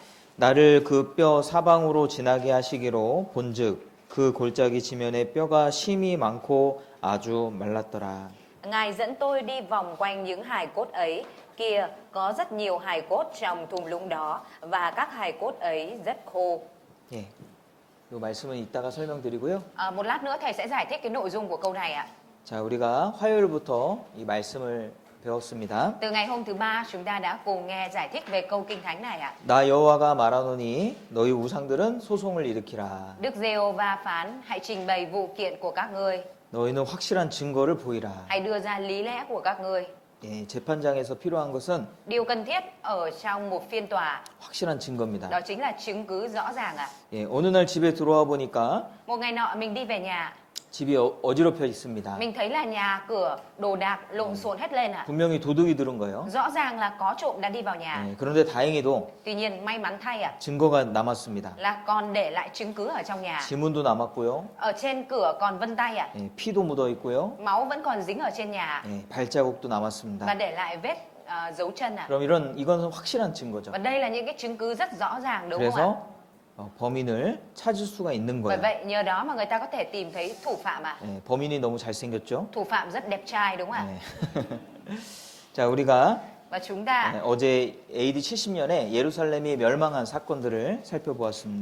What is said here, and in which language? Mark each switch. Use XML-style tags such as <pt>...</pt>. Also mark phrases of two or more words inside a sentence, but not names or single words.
<ko>나를 그 뼈 사방으로 지나게 하시기로 본즉 그 골짜기 지면에 뼈가 심이 많고 아주 말랐더라.</ko> <vi>Ngài dẫn tôi đi vòng quanh những hài cốt ấy, kia có rất nhiều hài cốt trong thung lũng đó và các hài cốt ấy rất khô.</vi> <ko>예. 이 말씀은 이따가 설명드리고요.</ko> <vi>Một lát nữa thầy sẽ giải thích cái nội dung của câu này ạ.</vi> <ko>자, 우리가 화요일부터 이 말씀을 배웠습니다.</ko> <vi>Từ ngày hôm thứ ba chúng ta đã cùng nghe giải thích về câu Kinh Thánh này ạ.</vi> <ko>나 여호와가 말하노니 너희 우상들은 소송을 일으키라.</ko> <vi>Đức Giê-hô-va phán, hãy trình bày vụ kiện của các ngươi,</vi> <ko>너희는 확실한 증거를 보이라.</ko> <vi>hãy đưa ra lý lẽ của các ngươi.</vi> <ko>예, 재판장에서 필요한 것은</ko> <vi>Điều cần thiết ở trong một phiên tòa</vi> <ko>확실한 증거입니다.</ko> <vi>đó chính là chứng cứ rõ ràng ạ.</vi> <ko>예, 어느 날 집에 들어와 보니까</ko> <vi>Một ngày nọ mình đi về nhà,</vi> <ko>집이 어지럽혀 있습니다.</ko> <vi>mình thấy là nhà cửa đồ đạc lộn xộn hết lên ạ.</vi> <ko>분명히 도둑이 들은 거예요.</ko> <vi>Rõ ràng là có trộm đã đi vào nhà.</vi> <ko>예, 그런데 다행히도</ko> <vi>Tuy nhiên may mắn thay ạ,</vi> <ko>증거가 남았습니다.</ko> <vi>là còn để lại chứng cứ ở trong nhà.</vi> <ko>지문도 남았고요.</ko> <vi>Ở trên cửa còn vân tay ạ.</vi> <ko>예, 피도 묻어 있고요.</ko> <vi>Máu vẫn còn dính ở trên nhà</vi> <ko>예, 발자국도</ko> <vi>và</vi> <ko>남았습니다.</ko> <vi>để lại vết dấu chân ạ.</vi> <ko>그럼 이건 확실한 증거죠.</ko> <vi>Và đây là những cái chứng cứ rất rõ ràng đúng không ạ?</vi> <ko>그래서 범인을 찾을 수가 있는</ko> <vi>Bởi</vi> <ko>거예요.</ko> <vi>vậy nhờ đó mà người ta có thể tìm thấy thủ phạm ạ.</vi> <ko>예, 범인이 너무 잘생겼죠?</ko> <vi>Thủ phạm rất đẹp trai đúng không ạ?</vi> <ko>예. 자, 우리가</ko> <vi>Và chúng ta</vi> <ko>어제 AD 70년에 예루살렘이 멸망한 사건들을 살펴보았습니다.</ko>